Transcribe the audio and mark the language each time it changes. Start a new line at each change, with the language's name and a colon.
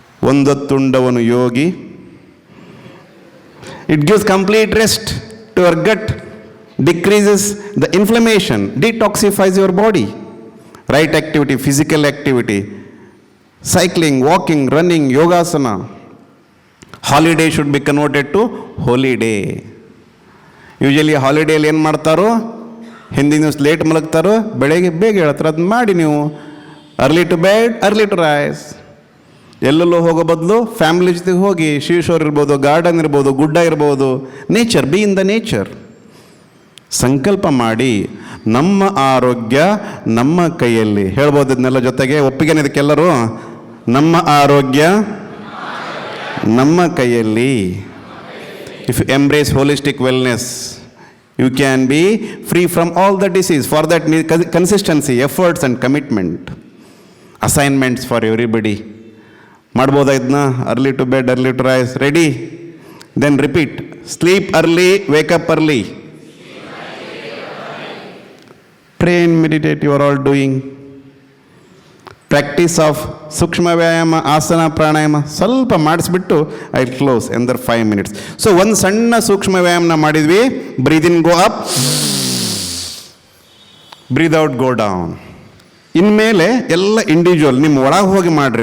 Kannada: ಒಂದೊತ್ತುಂಡವನು Yogi.
English: It gives complete rest to your gut, decreases the inflammation, detoxifies your body. Right activity, physical activity, cycling, walking, running, yogasana. Holiday should be converted to holy day.
Kannada: Usually ಹಾಲಿಡೇಲಿ ಏನು ಮಾಡ್ತಾರೋ? ಹಿಂದಿನ ದಿವಸ late ಮಲಗ್ತಾರೋ, ಬೆಳಗ್ಗೆ ಬೇಗ ಹೇಳ್ತಾರೆ. ಅದನ್ನ ಮಾಡಿ ನೀವು.
English: Early to bed, early to rise.
Kannada: ಎಲ್ಲೆಲ್ಲೋ ಹೋಗೋ ಬದಲು ಫ್ಯಾಮಿಲಿ ಜೊತೆಗೆ ಹೋಗಿ, ಶಿವಶೋರ್ ಇರ್ಬೋದು, ಗಾರ್ಡನ್ ಇರ್ಬೋದು, ಗುಡ್ಡ ಇರ್ಬೋದು,
English: Nature, be in the nature.
Kannada: ಸಂಕಲ್ಪ ಮಾಡಿ, ನಮ್ಮ ಆರೋಗ್ಯ ನಮ್ಮ ಕೈಯಲ್ಲಿ. ಹೇಳ್ಬೋದು ಇದನ್ನೆಲ್ಲ ಜೊತೆಗೆ, ಒಪ್ಪಿಗೆನೇ ಇದಕ್ಕೆಲ್ಲರೂ. ನಮ್ಮ ಆರೋಗ್ಯ ನಮ್ಮ ಕೈಯಲ್ಲಿ.
English: If you embrace holistic wellness, you can be free from all the disease. For that consistency, efforts and commitment, assignments for everybody.
Kannada: ಮಾಡ್ಬೋದಾ ಇದನ್ನ?
English: Early to bed, early to rise. Ready? Then repeat. Sleep early, wake up early. Pray and meditate, you are all doing. Practice of
Kannada: ಸೂಕ್ಷ್ಮ ವ್ಯಾಯಾಮ, ಆಸನ, ಪ್ರಾಣಾಯಾಮ ಸ್ವಲ್ಪ ಮಾಡಿಸ್ಬಿಟ್ಟು
English: Eye close ಎಂದರ್ 5 minutes.
Kannada: So ಒಂದು ಸಣ್ಣ ಸೂಕ್ಷ್ಮ ವ್ಯಾಯಾಮನ ಮಾಡಿದ್ವಿ.
English: Breathe in, go up, breathe out, go down.
Kannada: ಇನ್ಮೇಲೆ ಎಲ್ಲ ಇಂಡಿವಿಜುವಲ್ ನಿಮ್ಮ ಒಳಗೆ ಹೋಗಿ ಮಾಡಿರಿ.